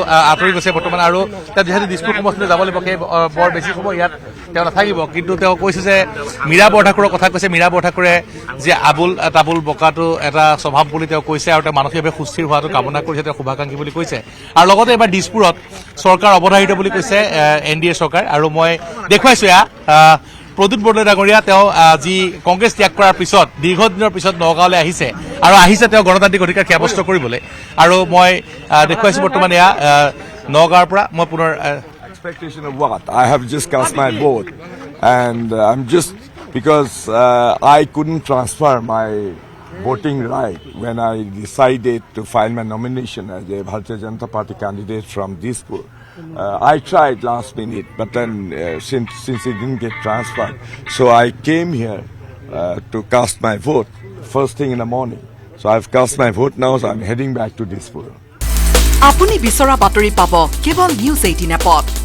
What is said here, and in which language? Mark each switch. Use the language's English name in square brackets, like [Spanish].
[Assamese] আঁতৰি গৈছে বৰ্তমান আৰু তেওঁ যিহেতু দিছপুৰ সমষ্টিলৈ যাব লাগিব সেই বৰ বেছি সময় ইয়াত তেওঁ নাথাকিব কিন্তু তেওঁ কৈছে যে মীৰা বৰঠাকুৰৰ কথা কৈছে মীৰা বৰঠাকুৰে যে আবুল তাবুল বকাটো এটা স্বভাৱ বুলি তেওঁ কৈছে আৰু তেওঁ মানসিকভাৱে সুস্থিৰ হোৱাটো কামনা কৰিছে তেওঁ শুভাকাংক্ষী বুলি কৈছে আৰু লগতে এবাৰ দিছপুৰত চৰকাৰ অৱধাৰিত বুলি কৈছে NDA চৰকাৰ আৰু মই দেখুৱাইছোঁ এয়া প্ৰদ্যুৎ বৰদলৈ ডাঙৰীয়া তেওঁ যি কংগ্ৰেছ ত্যাগ কৰাৰ পিছত দীৰ্ঘদিনৰ পিছত নগাঁৱলৈ আহিছে আৰু আহিছে তেওঁ গণতান্ত্ৰিক অধিকাৰ সাব্যস্ত কৰিবলৈ আৰু মই দেখুৱাইছো বৰ্তমান এয়া নগাঁৱৰ পৰা মই পুনৰ [English] Expectation of what? I have just cast my vote, and I'm just because I couldn't transfer my voting right when I decided to file my nomination as a Bharatiya Janata Party candidate from Dispur. I tried last minute, but then since it didn't get transferred, so I came here to cast my vote first thing in the morning. So I've cast my vote now, so I'm heading back to Dispur. [Assamese] আপুনি বিচৰা বাতৰি পাব কেৱল news 18 এপত।